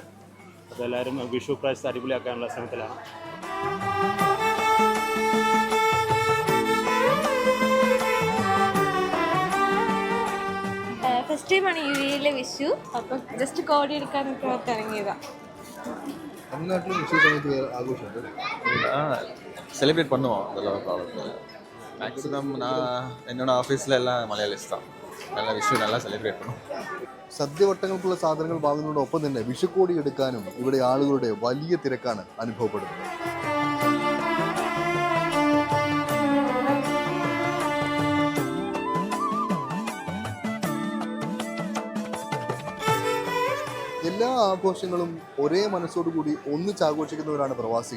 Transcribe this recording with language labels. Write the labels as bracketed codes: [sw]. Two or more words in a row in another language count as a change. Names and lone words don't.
[ml] അപ്പോൾ എല്ലാവരും വിഷു പ്രാവശ്യം അടിപൊളിയാക്കാനുള്ള ശ്രമത്തിലാണ്. ഫസ്റ്റ് ടൈമാണ് UAE വിഷു. അപ്പം ജസ്റ്റ് കോടി എടുക്കാനൊക്കെ ഓർത്ത് ഇറങ്ങിയതാണ്. [ta] செலிப்ரேட் பண்ணுவோம், அதெல்லாம் ப்ராப்ளம் இல்லை. மேக்ஸிமம் நான் என்னோட ஆஃபீஸில் எல்லாம் மலையாளிஸ் தான். நல்லா விஷயம் நல்லா സെലിബ്രേറ്റ് பண்ணுவோம். [ml] സദ്യവട്ടങ്ങൾക്കുള്ള സാധനങ്ങൾ വാങ്ങുന്നതോടൊപ്പം തന്നെ വിഷുക്കോടി എടുക്കാനും ഇവിടെ ആളുകളുടെ വലിയ തിരക്കാണ് അനുഭവപ്പെടുന്നത്. എല്ലാ ആഘോഷങ്ങളും ഒരേ മനസ്സോടുകൂടി ഒന്നിച്ചാഘോഷിക്കുന്നവരാണ് പ്രവാസികൾ.